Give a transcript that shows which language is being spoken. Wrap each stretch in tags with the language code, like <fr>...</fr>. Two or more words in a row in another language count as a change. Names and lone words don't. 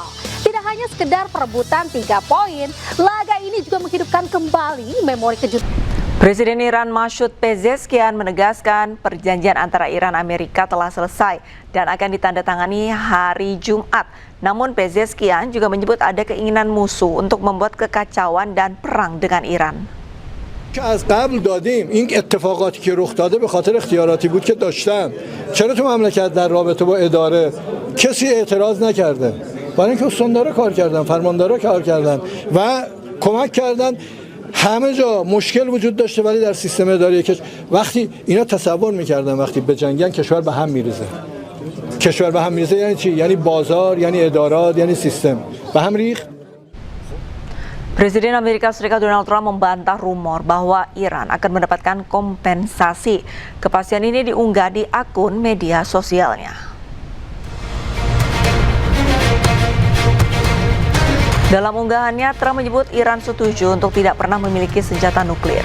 <id>Tidak hanya sekedar perebutan 3 poin, laga ini juga menghidupkan kembali memori kejutan. Presiden Iran Masoud Pezeshkian menegaskan perjanjian antara Iran dan Amerika telah selesai dan akan ditandatangani hari Jumat. Namun Pezeshkian juga menyebut ada keinginan musuh untuk membuat kekacauan dan perang dengan Iran.</id> <fa>از قبل دادیم این اتفاقاتی که رخ داده به خاطر اختیاراتی بود که داشتن. چرا تو مملکت در رابطه با اداره کسی اعتراض نکرده؟ برای اینکه استاندارا کار کردن، فرماندارا کار کردن و کمک کردن. همه جا مشکل وجود داشته ولی در سیستم اداری وقتی اینا تصور میکردن وقتی به جنگن کشور به هم میریزه. کشور به هم میریزه یعنی چی؟ یعنی بازار، یعنی ادارات، یعنی سیستم به هم ریخت.</fa> <id>Presiden Amerika Serikat Donald Trump membantah rumor bahwa Iran akan mendapatkan kompensasi. Kepastian ini diunggah di akun media sosialnya. Dalam unggahannya, Trump menyebut Iran setuju untuk tidak pernah memiliki senjata nuklir.</id>